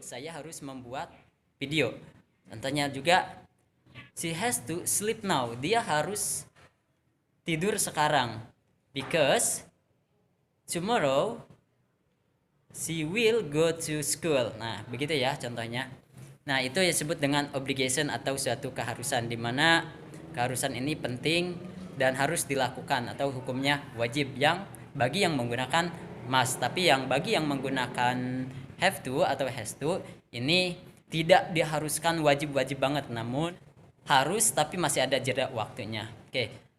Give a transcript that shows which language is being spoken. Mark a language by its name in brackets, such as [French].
[Indonesian] Saya harus membuat video. Contohnya juga [English] she has to sleep now. [Indonesian] Dia harus tidur sekarang. [English] Because tomorrow she will go to school. [Indonesian] Nah, begitu ya contohnya. Nah, itu disebut dengan obligation atau suatu keharusan, di mana keharusan ini penting dan harus dilakukan atau hukumnya wajib bagi yang menggunakan must. Tapi yang bagi yang menggunakan have to atau has to ini tidak diharuskan wajib-wajib banget, namun harus tapi masih ada jeda waktunya. Oke.